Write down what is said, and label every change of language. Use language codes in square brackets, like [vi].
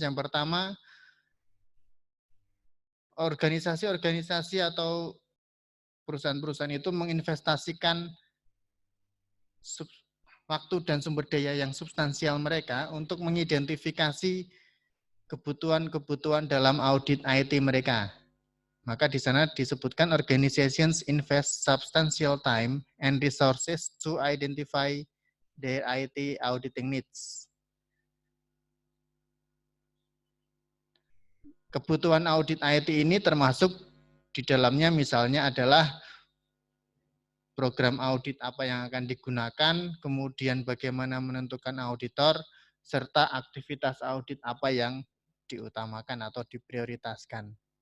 [id] Yang pertama, organisasi-organisasi atau perusahaan-perusahaan itu menginvestasikan waktu dan sumber daya yang substansial mereka untuk mengidentifikasi kebutuhan-kebutuhan dalam audit IT mereka. Maka di sana disebutkan [en] organizations invest substantial time and resources to identify their IT auditing needs. [id] Kebutuhan audit IT ini termasuk di dalamnya misalnya adalah program audit apa yang akan digunakan, kemudian bagaimana menentukan auditor, serta aktivitas audit apa yang diutamakan atau diprioritaskan.